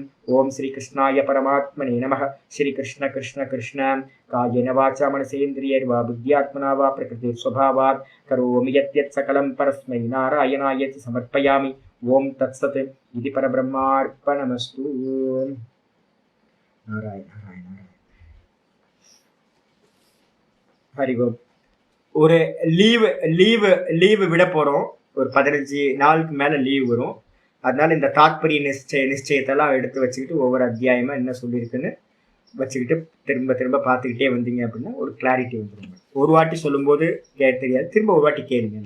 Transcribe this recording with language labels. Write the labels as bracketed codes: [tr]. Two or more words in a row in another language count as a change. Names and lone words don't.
[sa] ओम श्रीकृष्णाय परमात्मने नमः। श्रीकृष्ण कृष्ण कृष्ण कायेन वाचा मनसेन्द्रियैर्वा बुद्ध्यात्मना वा प्रकृतिस्वभावात् करोमि यत् सकलं परस्मै नारायणाय समर्पयामि। ओम तत्सत् इति परब्रह्मार्पणमस्तु। नारायण नारायण नारायण हरि ओम। [ta] ஒரு லீவு விட போகிறோம். ஒரு 15 நாளுக்கு மேலே லீவ் வரும். அதனால இந்த தாத்பரிய நிச்சயத்தெல்லாம் எடுத்து வச்சுக்கிட்டு ஒவ்வொரு அத்தியாயமாக என்ன சொல்லியிருக்குன்னு வச்சுக்கிட்டு திரும்ப திரும்ப பார்த்துக்கிட்டே வந்தீங்க அப்படின்னா ஒரு கிளாரிட்டி வந்துடுங்க. ஒரு வாட்டி சொல்லும்போது தெரியாது, திரும்ப ஒரு வாட்டி கேளுங்கண்ணா.